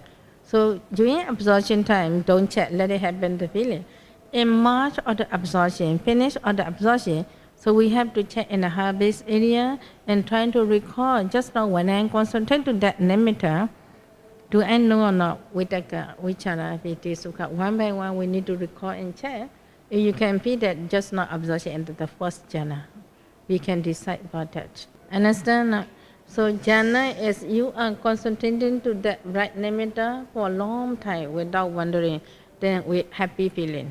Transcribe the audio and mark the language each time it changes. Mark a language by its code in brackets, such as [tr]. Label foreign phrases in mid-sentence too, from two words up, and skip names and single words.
[en] So during absorption time, don't check, let it happen the feeling. In March of the absorption, finish of the absorption, So we have to check in the heart-based area and trying to recall. Just now when I concentrate to that nimitta, do I know or not? [pi] Vitaka, vichara, piti, sukha. [en] One by one, we need to recall and check. If you can feel that just not absorption into the first jhana, we can decide about that. Understand? So jhana is you are concentrating to that right nimitta for a long time without wondering, then with happy feeling.